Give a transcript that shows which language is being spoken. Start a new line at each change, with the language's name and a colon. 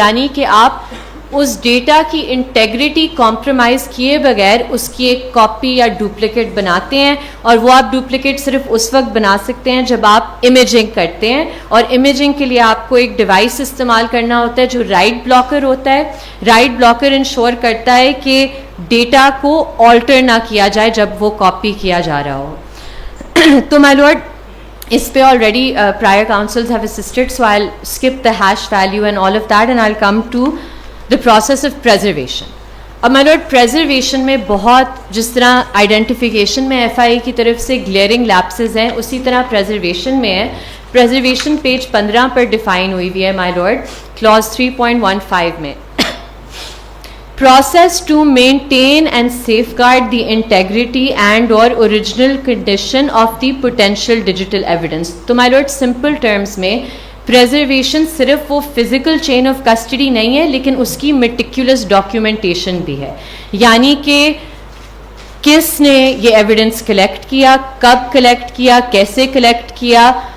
Urdu: یعنی کہ آپ اس ڈیٹا کی انٹیگریٹی کمپرومائز کیے بغیر اس کی ایک کاپی یا ڈپلیکیٹ بناتے ہیں, اور وہ آپ ڈپلیکیٹ صرف اس وقت بنا سکتے ہیں جب آپ امیجنگ کرتے ہیں, اور امیجنگ کے لیے آپ کو ایک ڈیوائس استعمال کرنا ہوتا ہے جو رائٹ بلاکر ہوتا ہے. رائٹ بلاکر انشور کرتا ہے کہ ڈیٹا کو آلٹر نہ کیا جائے جب وہ کاپی کیا جا رہا ہو. تو مائی لارڈ اس پہ already
English: prior counsels have assisted, so I'll skip the hash value and all of that and I'll come to the process of preservation.
Urdu: اب مائی لارڈ پریزرویشن میں بہت جس طرح آئیڈینٹیفیکیشن میں ایف آئی اے کی طرف سے گلیئرنگ لیپسز ہیں اسی طرح پریزرویشن میں ہے. پریزرویشن پیج 15 پر ڈیفائن ہوئی ہوئی ہے مائی لارڈ کلاز 3.15 میں.
English: process to maintain and safeguard the integrity and or original condition of the potential digital evidence.
Urdu: تو my lord simple terms میں preservation صرف وہ physical chain of custody نہیں ہے لیکن اس کی meticulous documentation بھی ہے. یعنی کہ کس نے یہ ایویڈنس کلیکٹ کیا, کب کلیکٹ کیا, کیسے کلیکٹ کیا,